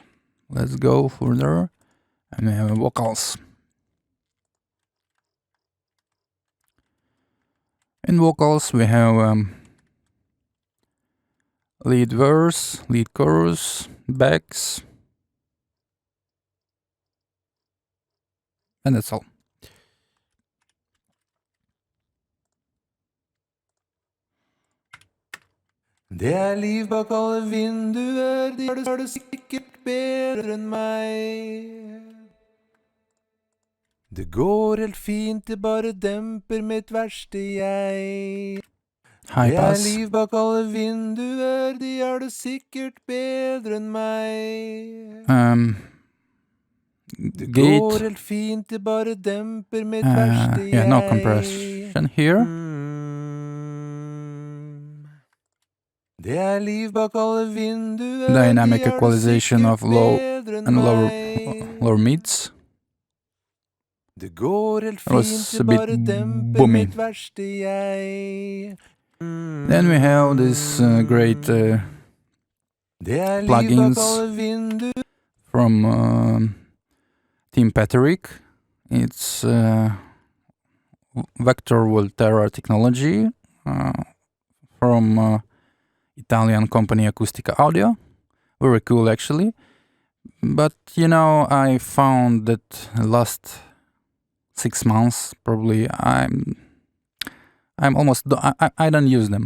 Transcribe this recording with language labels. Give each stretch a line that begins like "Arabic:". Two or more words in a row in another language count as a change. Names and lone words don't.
English: Let's go further, and we have vocals. In vocals, we have lead verse, lead chorus, backs, and that's all.
Norwegian: Det er liv bak alle vinduer, de har det sikkert bedre enn meg. Det går helt fint, det bare demper mitt verste jeg.
English: High
Norwegian: Det er
English: pass.
Norwegian: liv bak alle vinduer, de har det sikkert bedre enn meg. Det går
English: Gate.
Norwegian: helt fint, det bare demper mitt verste jeg.
English: Yeah, no compression here.
Norwegian: Det er liv bak alle vinduer,
English: Dynamic
Norwegian: de har det
English: equalization of
Norwegian: sikkert
English: low
Norwegian: bedre enn
English: and
Norwegian: meg.
English: lower mids.
Norwegian: Det går helt
English: It was
Norwegian: fint,
English: a
Norwegian: det
English: bit
Norwegian: bare demper
English: boomy.
Norwegian: mitt verste jeg.
English: Then we have this great
Norwegian: Det er liv
English: plugins
Norwegian: bak alle vinduer.
English: from Team Patrick. It's Vector Volterra technology from Italian company Acustica Audio. Very cool, actually. But you know, I found that last 6 months probably I'm almost I don't use them.